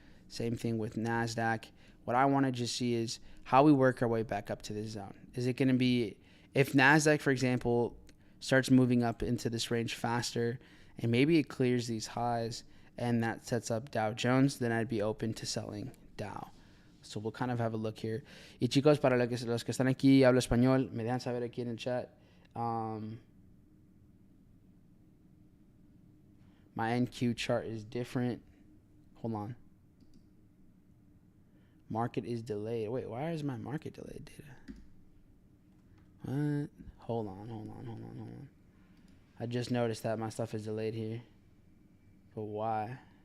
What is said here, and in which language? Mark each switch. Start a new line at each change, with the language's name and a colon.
English: Same thing with NASDAQ. What I want to just see is how we work our way back up to this zone. Is it going to be, if NASDAQ, for example, starts moving up into this range faster, and maybe it clears these highs, and that sets up Dow Jones, then I'd be open to selling Dow. So we'll kind of have a look here.
Spanish: Y chicos, para los que están aquí, hablo español, me dejan saber aquí en el chat.
English: My NQ chart is different. Hold on. Market is delayed. Wait, why is my market delayed data? What? Hold on. I just noticed that my stuff is delayed here. But why?